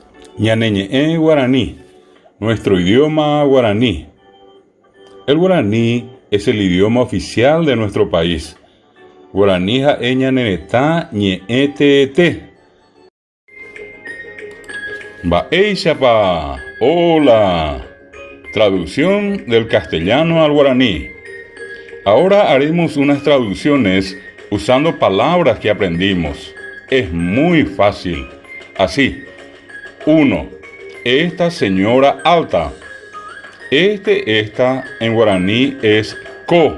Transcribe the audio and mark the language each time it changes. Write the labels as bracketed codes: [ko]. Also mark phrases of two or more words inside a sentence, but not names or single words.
[gn] Ñaneñe'e guaraní, [es] nuestro idioma guaraní. El guaraní es el idioma oficial de nuestro país. [gn] Guaraní ha'e ñanenetã ñe'ẽteete. Mba'éichapa. [es] Hola. Traducción del castellano al guaraní. Ahora haremos unas traducciones usando palabras que aprendimos. Es muy fácil. Así. 1. Esta señora alta. Esta en guaraní es ko.